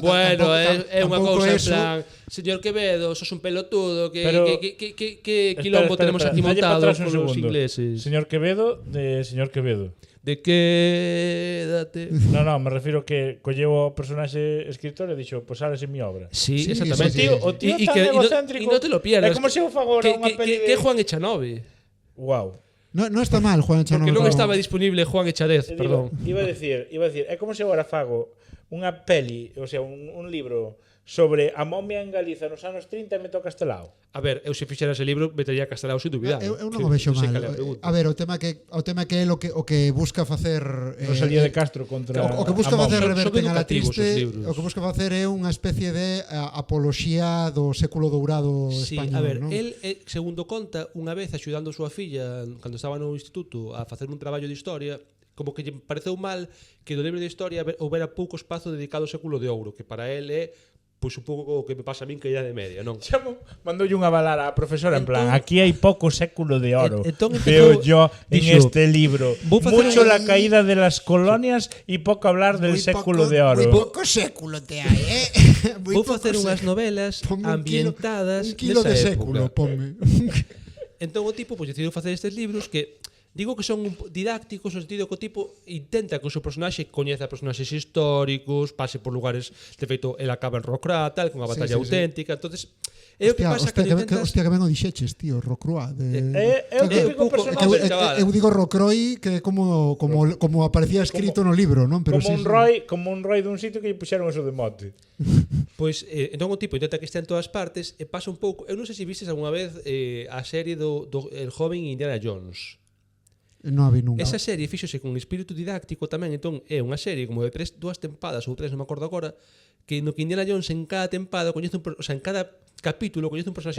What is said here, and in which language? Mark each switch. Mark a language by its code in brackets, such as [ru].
[gl] Bueno, é unha cousa en plan señor Quevedo, [es] sos un pelotudo que quilombo tenemos aquí montado [gl] con os ingleses. Señor Quevedo. De quédate. No, me refiro que colleu o personaxe escritor e dixo, [es] pues sales en mi obra. [gl] Sí, exactamente. O tío tan egocéntrico. E non te lo pierdas. É como se eu fago unha peli que Juan Echanove. Wow. [es] No está mal, Juan Echanove. [gl] Porque non estaba disponible Juan Echarez, perdón. Iba a decir, é como se eu agora fago unha peli, o sea, un libro sobre a momia en Galiza nos anos 30 e meto Castelao. A ver, eu se fixera ese libro metería Castelao sin dúbida. Eu non o vexo mal. A ver, o tema que é o que busca facer Rosalía de Castro contra o que busca facer Reverte a La Triste, o que busca facer é unha especie de apoloxía do século dourado español, a ver, non? El segundo conta, unha vez axudando a súa filla cando estaba no instituto a facer un traballo de historia, como que lle pareceu mal que do libro de historia houbera pouco espazo dedicado ao século de ouro, que para el é pois un pouco o que me pasa a min que idade media, non? Mandoulle unha balar á profesora en plan, aquí hai pouco século de oro. [es] Veo yo en este libro mucho la caída de las colonias y poco hablar del século de oro. Muy poco século te hai, [gl] Vou facer unhas novelas ambientadas un kilo de século, ponme. Entón o tipo decidiu facer estes libros que digo que son didácticos no sentido que o tipo intenta que o seu personaxe coñeza personaxes históricos, pase por lugares, de feito, el acaba en Rocroi, tal, con unha batalla auténtica, entonces é o que pasa que intentas... Hostia, que ben o dixeches, tío, Rocroi. Eu digo Rocroi que é como aparecía escrito no libro, non? Pero como un roi dun sitio que lle puxeron eso de mote. Pois, entón o tipo intenta que estea en todas partes e pasa un pouco... Eu non sei se vistes algunha vez a serie do El joven Indiana Jones. Non a vi nunca. Esa serie fíxose con espírito didáctico tamén, entón é unha serie como de 2 tempadas ou 3, non me acordo agora, que no que Indiana Jones en cada tempada coñece o sea, en cada capítulo coñece un personaxe